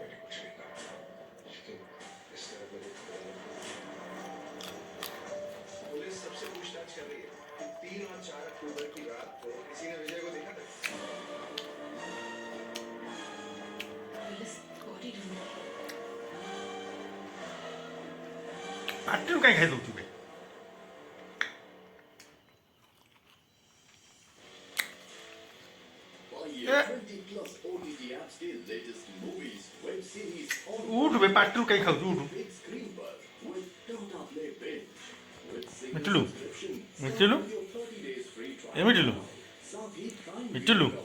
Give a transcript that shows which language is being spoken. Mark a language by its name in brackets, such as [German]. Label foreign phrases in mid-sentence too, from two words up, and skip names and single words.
[Hindi] सबसे पूछताछ कर रही है कि 3 और 4 अक्टूबर की रात को किसी ने विजय को देखा था? [Odia] ପାଟିରୁ କାହିଁ ଖାଇ ଦେଉଛୁ ବେ ଉଠୁ ବେ ପାଟିରୁ କାହିଁ ଖାଉଛୁ ଉଠୁ ମିଟିଲୁ ମିଟିଲୁ ଏ ମିଟିଲୁ ମିଟିଲୁ